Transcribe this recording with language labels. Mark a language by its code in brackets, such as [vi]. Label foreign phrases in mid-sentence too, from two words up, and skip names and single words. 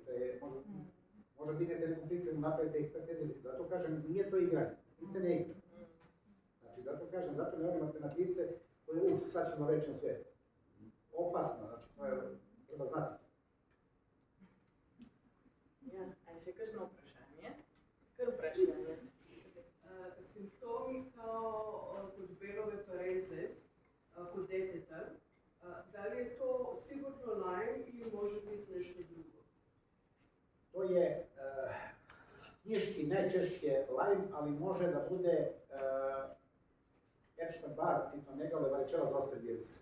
[sr] To je, možda dignete nekom pricenu, napravite hipertenziju. Zato kažem, nije to igranje. S tim se ne igra. Znači, zato kažem, zato ne imate na plice koje sad ćemo reći na sve. Opasno, znači, to je, treba znati. [sl] Ja, a še kakšno vprašanje? Kar vprašanje. [sr] Simptomi kao kod belove pareze, kod deteta, da li je to sigurno Lyme ili može biti nešto drugo? To je knjiški najčešće Lyme, ali može da bude Epstein-Barr, citomegalo, varicella zoster virus.